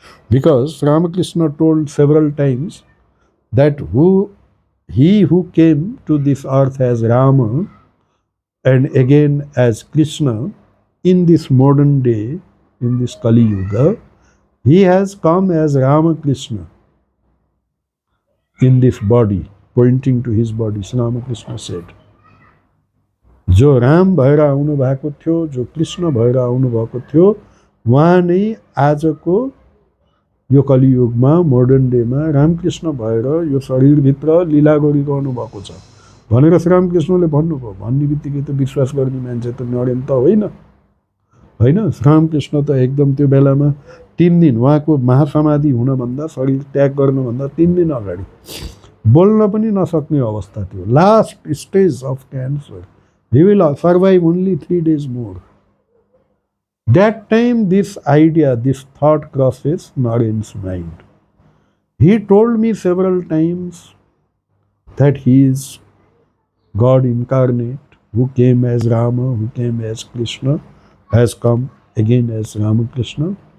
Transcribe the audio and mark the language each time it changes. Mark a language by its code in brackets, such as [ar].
[en] Because Ramakrishna told several times that he who came to this earth as Rama and again as Krishna in this modern day, in this Kali Yuga, he has come as Ramakrishna in this body, pointing to his body. [ne] Sri Ramakrishna said, जो राम भएर आउनु भएको थियो, जो कृष्ण भएर आउनु भएको थियो, उहाँ नै आजको यो कलियुगमा मोडर्न डेमा रामकृष्ण भएर यो शरीरभित्र लीला गरिरहनु भएको छ भनेर श्री रामकृष्णले भन्नुभयो। भन्ने बित्तिकै त विश्वास गर्ने मान्छे त नरेन त होइन, होइन। श्री रामकृष्ण त एकदम त्यो बेलामा 3 दिन उहाँको महासमाधि हुनभन्दा, शरीर त्याग गर्नुभन्दा 3 दिन अगाडि बोल्न पनि नसक्ने अवस्था थियो, [en] Last stage of cancer. He will survive only 3 days more. That time this idea, this thought crosses Naren's mind. He told me several times that he is God incarnate, who came as Rama, who came as Krishna, has come again as Ramakrishna.